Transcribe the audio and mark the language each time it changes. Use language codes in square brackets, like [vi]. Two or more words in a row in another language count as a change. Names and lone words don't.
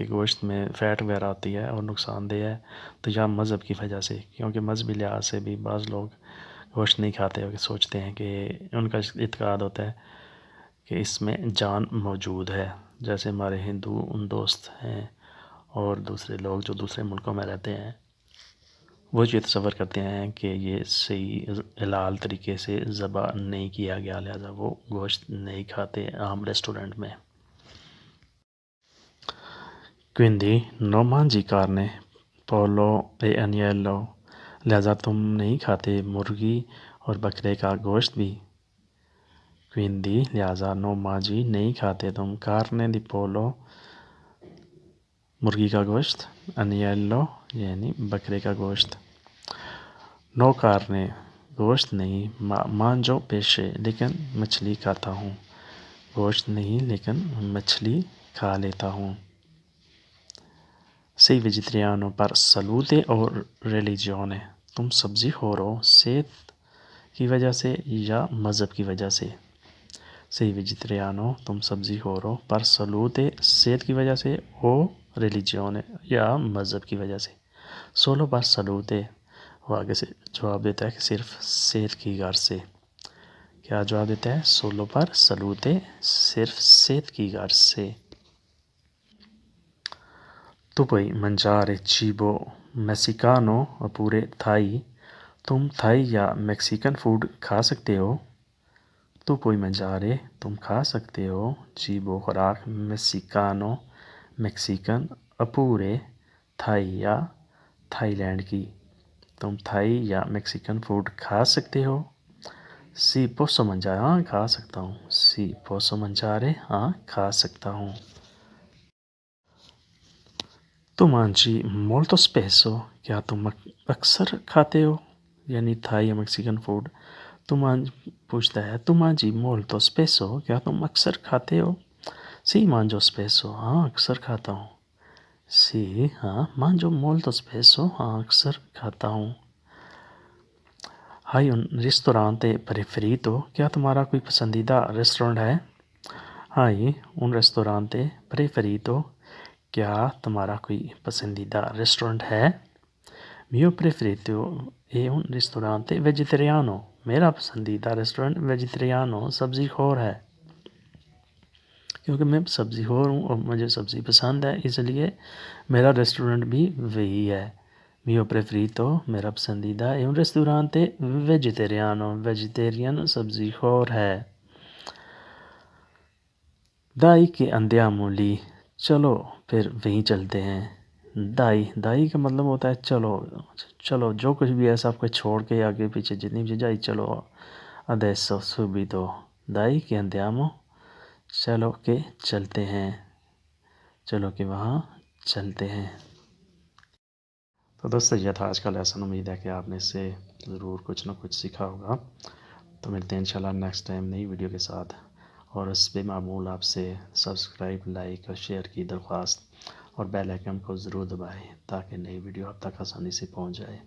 [ur] گوشت میں فیٹ وغیرہ آتی ہے اور نقصان دہ ہے، تو یا مذہب کی وجہ سے، کیونکہ مذہبی لحاظ سے بھی بعض لوگ گوشت نہیں کھاتے اور سوچتے ہیں کہ ان کا اعتقاد ہوتا ہے کہ اس میں جان موجود ہے، جیسے ہمارے ہندو دوست ہیں اور دوسرے لوگ جو دوسرے ملکوں میں رہتے ہیں، وہ یہ تصور کرتے ہیں کہ یہ صحیح حلال طریقے سے ذبح نہیں کیا گیا، لہذا وہ گوشت نہیں کھاتے عام ریسٹورنٹ میں۔ [it] Quindi non mangi carne، pollo e agnello، [ur] لہذا تم نہیں کھاتے مرغی اور بکرے کا گوشت بھی۔ [it] Quindi لہذا no mangi، [ur] نہیں کھاتے تم [it] carne di pollo، [ur] مرغی کا گوشت، agnello یعنی بکرے کا گوشت۔ [it] No carne، [ur] گوشت نہیں، [it] mangio pesce، [ur] لیکن مچھلی کھاتا ہوں، گوشت نہیں لیکن مچھلی کھا لیتا ہوں۔ [it] Sei vegetariano per salute o religione، [ur] تم سبزی خور ہو صحت کی وجہ سے یا مذہب کی وجہ سے؟ [it] Sei vegetariano، [ur] تم سبزی خور ہو [it] per salute، [ur] صحت کی وجہ سے، او religione یا مذہب کی وجہ سے۔ [it] Solo per salute، [ur] وہ آگے سے جواب دیتا ہے کہ صرف صحت کی غرض سے۔ کیا جواب دیتا ہے؟ [it] Solo per salute، [ur] صرف صحت کی غرض سے۔ [it] tu puoi mangiare cibo messicano oppure [ur] تھائی، تم تھائی یا میکسیکن فوڈ کھا سکتے ہو؟ [it] tu puoi mangiare, [ur] تم کھا سکتے ہو، cibo خوراک، میکسیکانو میکسیکن، oppure تھائی یا تھائی لینڈ کی، تم تھائی یا میکسیکن فوڈ کھا سکتے ہو؟ [it] Sì posso mangiare، [ur] ہاں کھا سکتا ہوں۔ [it] Sì posso mangiare، [ur] ہاں کھا سکتا ہوں۔ [it] tu mangi molto spesso, [ur] کیا تم اکثر کھاتے ہو؟ یعنی تھائی یا میکسیکن فوڈ۔ پوچھتا ہے [it] tu mangi molto spesso, [ur] کیا تم اکثر کھاتے ہو؟ [it] Sì mangio spesso، [ur] ہاں اکثر کھاتا ہوں۔ [it] Sì, mangio molto spesso, [ur] اکثر کھاتا ہوں. [it] Hai un ristorante preferito? [ur] کیا تمہارا کوئی پسندیدہ ریسٹورنٹ ہے؟ [it] Hai un ristorante preferito? [ur] کیا تمہارا کوئی پسندیدہ ریسٹورنٹ ہے؟ [it] Mio preferito è un ristorante vegetariano. [ur] میرا پسندیدہ ریسٹورنٹ ویجیٹریانو سبزی خور ہے. کیونکہ میں سبزی خور ہوں اور مجھے سبزی پسند ہے، اس لیے میرا ریسٹورنٹ بھی وہی ہے. [it] Mio preferito [ur] میرا پسندیدہ [it] è un ristorante vegetariano. [ur] ویجیٹیرین سبزی خور ہے. [it] Dai che andiamo lì. [ur] چلو پھر وہیں چلتے ہیں. دائی کا مطلب ہوتا ہے چلو جو کچھ بھی ہے سب کچھ چھوڑ کے آگے پیچھے جتنی بھی جائے چلو. [it] adesso subito. Dai che andiamo. [ur] چلو کہ چلتے ہیں، چلو کہ وہاں چلتے ہیں. تو دوستو یہ تھا آج کا لیسن. امید ہے کہ آپ نے اس سے ضرور کچھ نہ کچھ سیکھا ہوگا. تو ملتے ہیں انشاءاللہ [en] next time [ur] نئی ویڈیو کے ساتھ. اور اس پہ معمول آپ سے [en] subscribe, like [ur] اور شیئر کی درخواست، اور [en] bell icon [ur] کو ضرور دبائیں تاکہ نئی ویڈیو آپ تک آسانی سے پہنچ جائے.